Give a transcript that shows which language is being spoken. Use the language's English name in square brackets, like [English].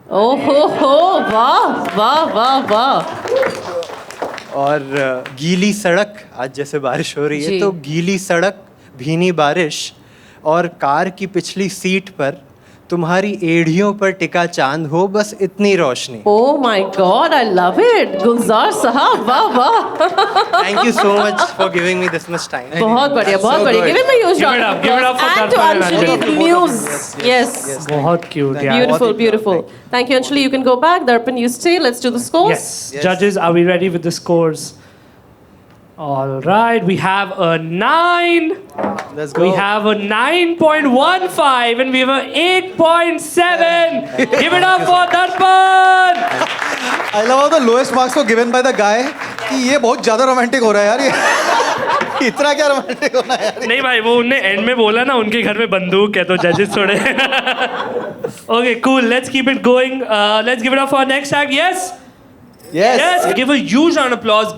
[Hindi] ओहो हो, वाह वाह वाह वाह। और गीली सड़क, आज जैसे बारिश हो रही है जी। तो गीली सड़क, भीनी बारिश और कार की पिछली सीट पर तुम्हारी एड़ियों पर टिका चांद हो, बस इतनी रोशनी। [English] Oh my God, I love it. [Hindi] गुलजार साहब, वाह वाह। [English] Thank you so much for giving me this much time. [Hindi] बहुत बढ़िया, बहुत बढ़िया। [English] Give him a huge Give it round up, of give it up applause. for And to Darpan and Anjali, Anjali. the muse. Yes. [Hindi] बहुत cute यार। [English] Beautiful, beautiful. Thank you, Anjali. You can go back. Darpan, you stay. Let's do the scores. Yes. Judges, are we ready with the scores? All right, we have a 9. Let's We have a 9.15 and we have a 8.7. Give it up for Darpan. I love how the lowest marks were given by the guy [Hindi] कि ये बहुत ज्यादा romantic हो रहा है यार ये। इतना क्या रोमांटिक होना है यार। नहीं भाई, वो उनने एंड में बोला ना उनके घर में बंदूक है, तो जजेस थोड़े [English] Okay, cool. Let's keep it going. Let's give it up for our next act. Yes? Yes. Give a huge round of applause.